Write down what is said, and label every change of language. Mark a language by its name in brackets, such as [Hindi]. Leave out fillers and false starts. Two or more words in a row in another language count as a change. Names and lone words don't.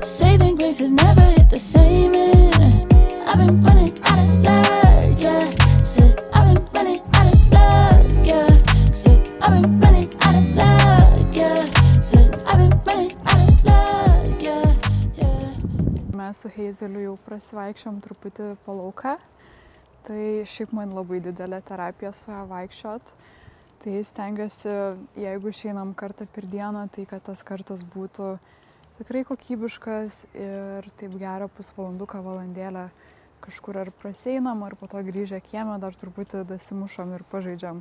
[English] Saving grace has never hit the same end. I've been running out of luck, yeah. Said I've been running out of luck, yeah. Said I've been running out of luck, yeah. Said I've been running out of luck, yeah, yeah. [Lithuanian] Mes su Heizeliu jau prasivaikščiom truputį po lauką. Tai šiaip man labai didelė terapija su ją vaikščiot. Tai stengiuosi, jeigu išeinam kartą per dieną, tai kad tas kartas būtų tikrai kokybiškas ir taip gerą pusvalanduką, valandėlę kažkur ar praseinam, ar po to grįžę kiemę dar truputį dasimušam ir pažaidžiam.